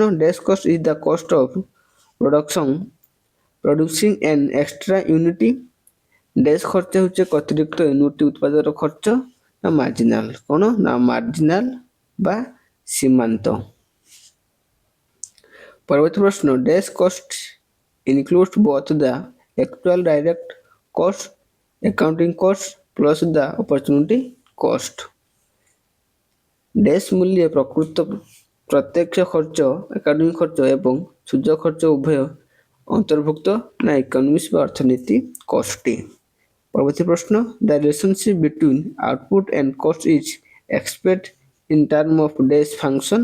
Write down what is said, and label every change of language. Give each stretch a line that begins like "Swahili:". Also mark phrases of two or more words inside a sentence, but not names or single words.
English: Dash cost is the cost of producing an extra unit.
Odia: ଡ୍ୟାସ୍ ଖର୍ଚ୍ଚ ହେଉଛି ଏକ ଅତିରିକ୍ତ ୟୁନିଟ୍ ଉତ୍ପାଦନର ଖର୍ଚ୍ଚ ନା ମାର୍ଜିନାଲ। କ'ଣ ନା ମାର୍ଜିନାଲ ବା ସୀମାନ୍ତ। ପରବର୍ତ୍ତୀ ପ୍ରଶ୍ନ।
English: Dash cost includes both the actual direct cost, accounting cost plus the opportunity cost।
Odia: ଡ୍ୟାସ୍ ମୂଲ୍ୟ ପ୍ରକୃତ ପ୍ରତ୍ୟକ୍ଷ ଖର୍ଚ୍ଚ, ଏକାଡେମିକ ଖର୍ଚ୍ଚ ଏବଂ ସୁଯୋଗ ଖର୍ଚ୍ଚ ଉଭୟ ଅନ୍ତର୍ଭୁକ୍ତ ନା ଇକୋନୋମିକ୍ସ ବା ଅର୍ଥନୀତି କଷ୍ଟଟି। ପରବର୍ତ୍ତୀ ପ୍ରଶ୍ନ।
English: The relationship between output and cost is expressed in term of dash function.